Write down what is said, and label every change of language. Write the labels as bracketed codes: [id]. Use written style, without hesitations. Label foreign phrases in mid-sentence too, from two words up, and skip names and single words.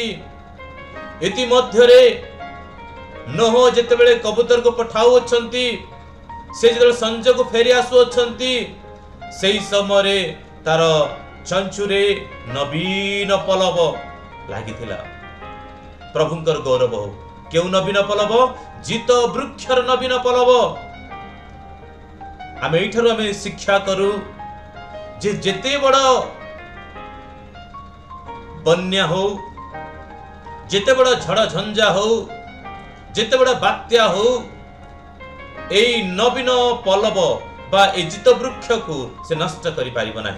[or] ଇତି ମଧ୍ୟ ରେ ନୋହ ଯେତେବେଳେ କବୁତର କୁ ପଠାଉ ଅଛନ୍ତି, ସେ ଯେତେବେଳେ ସଞ୍ଜୟ କୁ ଫେରି ଆସୁ ଅଛନ୍ତି, ସେଇ ସମୟ ରେ ତାର ଚଞ୍ଚୁରେ ନବୀନ ପଲ୍ଲବ ଲାଗିଥିଲା। ପ୍ରଭୁଙ୍କର ଗୌରବ ହୋ। କେଉଁ ନବୀନ ପଲ୍ଲବ ଜିତ ବୃକ୍ଷର ନବୀନ ପଲ୍ଲବ। ଆମେ ଏଠାରୁ ଆମେ ଶିକ୍ଷା କରୁ ଯେ ଯେତେ ବଡ଼ ବନ୍ୟା ହୋ, ଯେତେ ବଡ଼ ଝଡ଼ ଝଞ୍ଜା ହୋ, ଯେତେ ବଡ଼ ବାତ୍ୟା ହୋ, ଏଇ ନବୀନ ପଲ୍ଲବ ବା ଏ ଜିତ ବୃକ୍ଷ କୁ ସେ ନଷ୍ଟ କରି ପାରିବ ନାହିଁ।